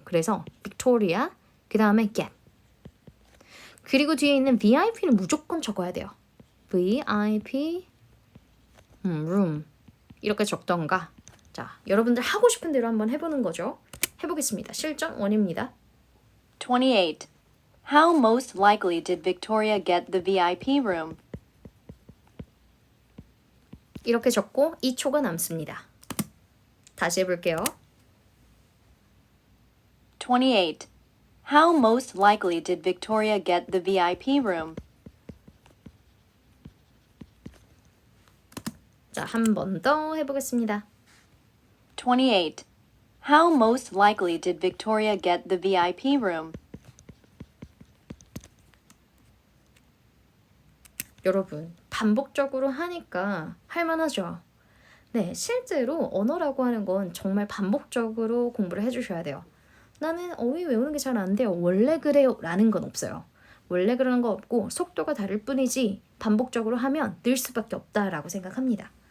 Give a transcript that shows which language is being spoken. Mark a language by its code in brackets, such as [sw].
[ko] 그래서 Victoria, 그 다음에 get. 그리고 뒤에 있는 VIP는 무조건 적어야 돼요. VIP, room. 이렇게 적던가. 자, 여러분들 하고 싶은 대로 한번 해보는 거죠. 해보겠습니다. 실전 1입니다. 28. [en] How most likely did Victoria get the VIP room? [ko] 이렇게 적고 2초가 남습니다. 다시 해볼게요. 28. [en] How most likely did Victoria get the VIP room? [ko] 자, 한 번 더 해보겠습니다. 28. [en] How most likely did Victoria get the VIP room? [ko] 여러분, 반복적으로 하니까 할만하죠? 네, 실제로 언어라고 하는 건 정말 반복적으로 공부를 해주셔야 돼요. 나는 어휘 외우는 게 잘 안 돼요. 원래 그래요. 라는 건 없어요. 원래 그러는 거 없고 속도가 다를 뿐이지 반복적으로 하면 늘 수밖에 없다라고 생각합니다.